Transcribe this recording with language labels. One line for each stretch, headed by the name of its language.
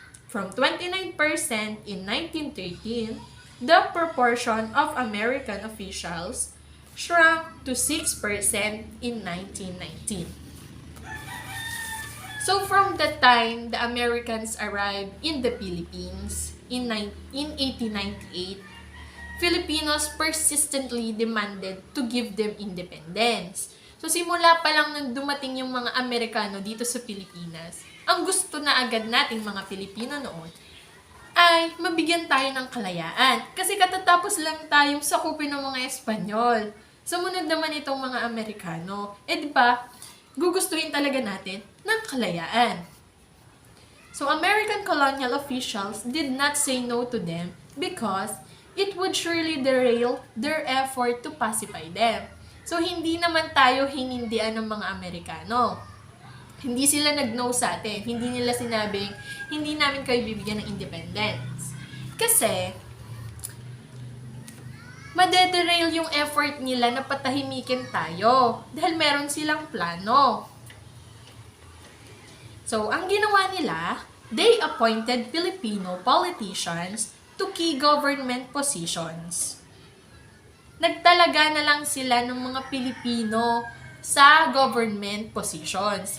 English: From 29% in 1913, the proportion of American officials shrunk to 6% in 1919. So from the time the Americans arrived in the Philippines in 1898, Filipinos persistently demanded to give them independence.
Filipino: So simula pa lang nang dumating yung mga Amerikano dito sa Pilipinas, ang gusto na agad nating mga Pilipino noon ay mabigyan tayo ng kalayaan. Kasi katatapos lang tayong sakupin ng mga Espanyol. Sumunod naman itong mga Amerikano. Di ba, gugustuhin talaga natin ng kalayaan.
English: So American colonial officials did not say no to them because it would surely derail their effort to pacify them.
Filipino: So, hindi naman tayo hinindian ng mga Amerikano. Hindi sila nag-no sa atin. Hindi nila sinabing, hindi namin kayo bibigyan ng independence. Kasi, madederail yung effort nila na patahimikin tayo. Dahil meron silang plano.
English: So,
Filipino: ang ginawa nila,
English: they appointed Filipino politicians to key government positions.
Filipino: Nagtalaga na lang sila ng mga Pilipino sa government positions.